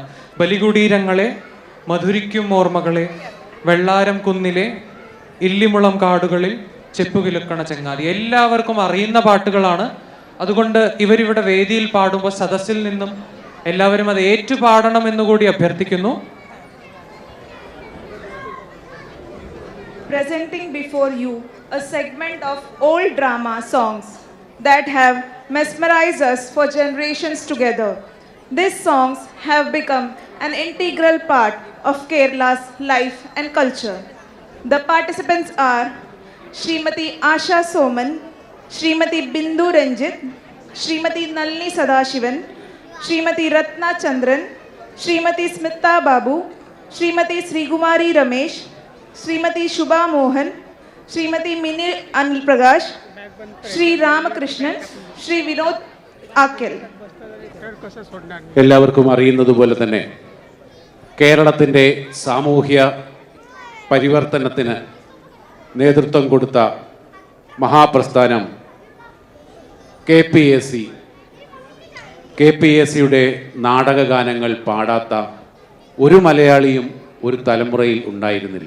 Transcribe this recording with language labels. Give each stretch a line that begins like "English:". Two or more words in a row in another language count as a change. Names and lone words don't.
Malayalam: ബലികുടീരങ്ങളെ, മധുരിക്കും ഓർമ്മകളെ, വെള്ളാരം കുന്നിലെ, ഇല്ലിമുളം കാടുകളിൽ, ചെപ്പുകിലുക്കണ ചങ്ങാതി, എല്ലാവർക്കും അറിയുന്ന പാട്ടുകളാണ്. അതുകൊണ്ട് ഇവരിവിടെ വേദിയിൽ പാടുമ്പോൾ സദസ്സിൽ നിന്നും എല്ലാവരും അത് ഏറ്റുപാടണം എന്നുകൂടി അഭ്യർത്ഥിക്കുന്നു.
English: Presenting before you a segment of old drama songs that have mesmerized us for generations together. These songs have become an integral part of Kerala's life and culture. The participants are Srimati Asha Soman, Srimati Bindu Ranjit, Srimati Nalini Sadashivan, Srimati Ratna Chandran, Srimati Smita Babu, Srimati Srikumari Ramesh, Srimati Shubha Mohan, Srimati Mini Anil Prakash, Sri Ramakrishnan, Sri Vinod Akil.
Malayalam: എല്ലാവർക്കും അറിയുന്നത് പോലെ തന്നെ കേരളത്തിൻ്റെ സാമൂഹ്യ പരിവർത്തനത്തിന് നേതൃത്വം കൊടുത്ത മഹാപ്രസ്ഥാനം KPAC-യുടെ നാടകഗാനങ്ങൾ പാടാത്ത ഒരു മലയാളിയും ഒരു തലമുറയിൽ ഉണ്ടായിരുന്നില്ല.